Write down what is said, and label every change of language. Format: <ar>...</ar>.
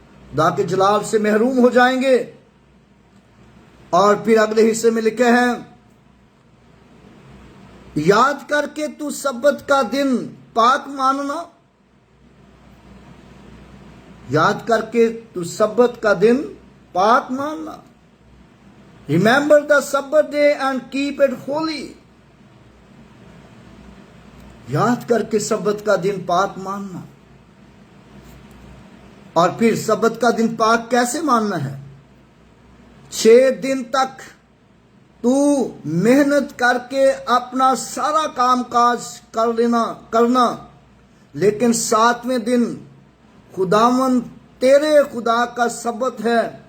<ur>خدا کے جلال سے محروم ہو جائیں گے. اور پھر اگلے حصے میں لکھے ہیں یاد کر کے تو سبت کا دن پاک ماننا. یاد کر کے تو سبت کا دن پاک ماننا.</ur> <en>Remember the Sabbath day and keep it holy.</en> <ur>یاد کر کے سبت کا دن پاک ماننا. اور پھر سبت کا دن پاک کیسے ماننا ہے؟ 6 دن تک تو محنت کر کے اپنا سارا کام کاج کرنا، لیکن 7ویں دن خداوند تیرے خدا کا سبت ہے.</ur>